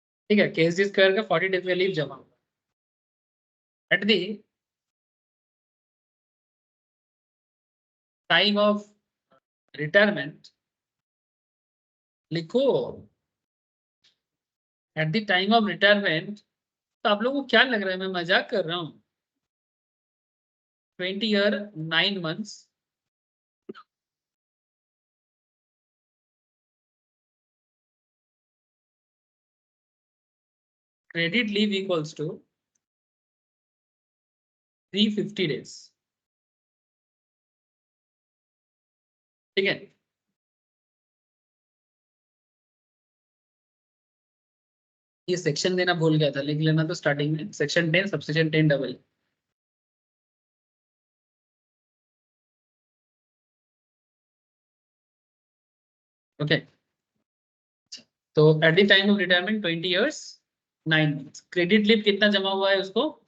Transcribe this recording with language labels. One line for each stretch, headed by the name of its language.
Hindi: ठीक है, KSD square का 40 डेज का लीव जमा हुआ
English: At the time of retirement.
Hindi: लिखो
English: At the time of retirement.
Hindi: तो आप लोगों को क्या लग रहा है मैं मजाक कर रहा हूँ?
English: 20 year 9 months credit leave equals to 350 days,
Hindi: ठीक है। ये सेक्शन देना भूल गया था, लिख लेना तो स्टार्टिंग में सेक्शन 10 सबसेक्शन 10 डबल।
English: okay, तो at the time of retirement 20 years 9 months credit leave
Hindi: कितना जमा हुआ है उसको?